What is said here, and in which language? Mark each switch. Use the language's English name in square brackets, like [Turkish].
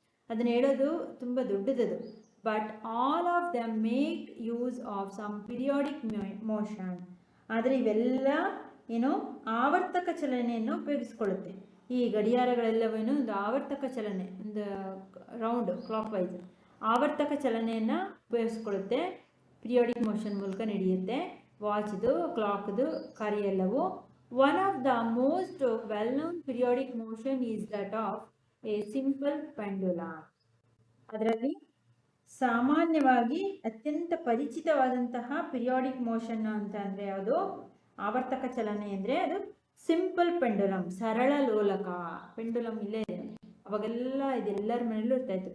[Kannada] ಅದನ್ನು ಹೇಳೋದು ತುಂಬ ದೊಡ್ಡದದು. [English] But all of them make use of some periodic motion. [Kannada] ಆದರೆ ಇವೆಲ್ಲ ಏನು ಆವರ್ತಕ ಚಲನೆಯನ್ನು ಉಪಯೋಗಿಸ್ಕೊಳ್ಳುತ್ತೆ. ಈ ಗಡಿಯಾರಗಳೆಲ್ಲವೇನು ಒಂದು ಆವರ್ತಕ ಚಲನೆ, ಒಂದು ರೌಂಡ್ ಕ್ಲಾಕ್ ವೈಸ್ ಆವರ್ತಕ ಚಲನೆಯನ್ನು ಉಪಯೋಗಿಸ್ಕೊಳ್ಳುತ್ತೆ. ಪಿರಿಯಾಡಿಕ್ ಮೋಷನ್ ಮೂಲಕ ನಡೆಯುತ್ತೆ. ವಾಚ್ದು, ಕ್ಲಾಕ್ದು ಕಾರ್ಯ ಎಲ್ಲವೂ. [English] One of the most well-known periodic motion is that of a simple pendulum. [Kannada] ಅದರಲ್ಲಿ ಸಾಮಾನ್ಯವಾಗಿ ಅತ್ಯಂತ ಪರಿಚಿತವಾದಂತಹ ಪಿರಿಯಾಡಿಕ್ ಮೋಷನ್ ಅಂತ ಅಂದರೆ ಯಾವುದು, ಆವರ್ತಕ ಚಲನೆ ಅಂದರೆ ಅದು ಸಿಂಪಲ್ ಪೆಂಡುಲಮ್, ಸರಳ ಲೋಲಕ. ಪೆಂಡುಲಮ್ ಇಲ್ಲೇ ಇದೆ, ಅವಾಗೆಲ್ಲ ಇದೆಲ್ಲರ ಮನೆಯಲ್ಲೂ ಇರ್ತಾ ಇತ್ತು.